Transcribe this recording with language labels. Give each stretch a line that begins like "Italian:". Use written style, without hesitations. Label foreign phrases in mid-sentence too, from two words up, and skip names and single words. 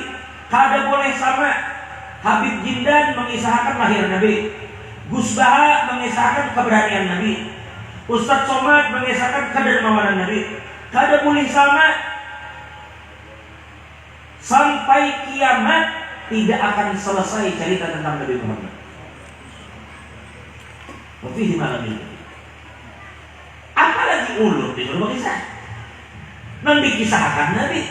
Indonesian: Kada boleh sama. Habib Jindan mengisahkan lahir Nabi, Gus Baha mengisahkan keberanian Nabi, Ustaz Somad mengisahkan kedermawanan Nabi. Kada boleh sama. Sampai kiamat tidak akan selesai cerita tentang Nabi Muhammad. Tapi di malam ini, apalagi ulun disuruh mengisah, membikisahkan Nabi.